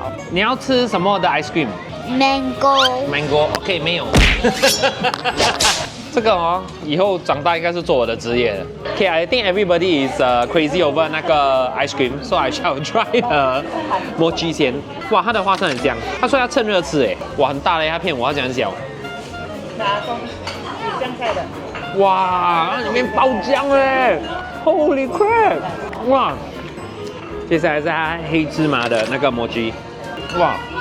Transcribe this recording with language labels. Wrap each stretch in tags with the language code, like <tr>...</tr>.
<zh>你要吃什么的 ice cream？</zh> <en>mango。OK，</en> <zh>没有。这个哦，以后长大应该是做我的职业的。</zh> <en>Okay, I think everybody is crazy over</en> <zh>那个</zh> <en>ice cream, so I shall try mochi</en> <zh>先。哇，它的花生很香。他说要趁热吃，哇，很大嘞，他骗我，他讲很小。香菜的。哇，它里面包浆哎 ，</zh> <en>Holy crap！</en> <zh>哇，接下来是它黑芝麻的那个 mochi， 哇。</zh>